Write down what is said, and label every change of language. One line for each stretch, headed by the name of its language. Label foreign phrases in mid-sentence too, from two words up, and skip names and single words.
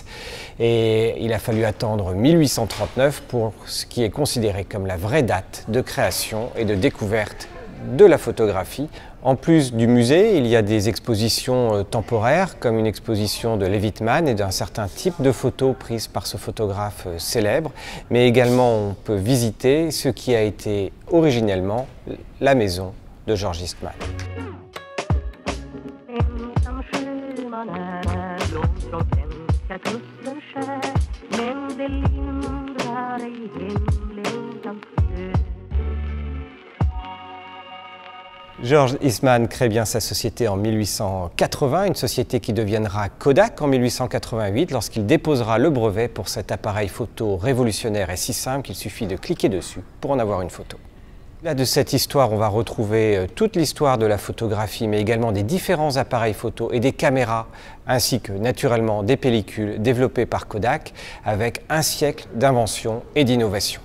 French: Et il a fallu attendre 1839 pour ce qui est considéré comme la vraie date de création et de découverte de la photographie. En plus du musée, il y a des expositions temporaires, comme une exposition de Levitman et d'un certain type de photos prises par ce photographe célèbre, mais également on peut visiter ce qui a été originellement la maison de George Eastman.
Swedish: ensam sjöman är långt från svenska kusten skär men det lindrar ej hemlängtans död.
French: George Eastman crée bien sa société en 1880, une société qui deviendra Kodak en 1888 lorsqu'il déposera le brevet pour cet appareil photo révolutionnaire et si simple qu'il suffit de cliquer dessus pour en avoir une photo. Là, de cette histoire, on va retrouver toute l'histoire de la photographie, mais également des différents appareils photo et des caméras, ainsi que naturellement des pellicules développées par Kodak, avec un siècle d'invention et d'innovation.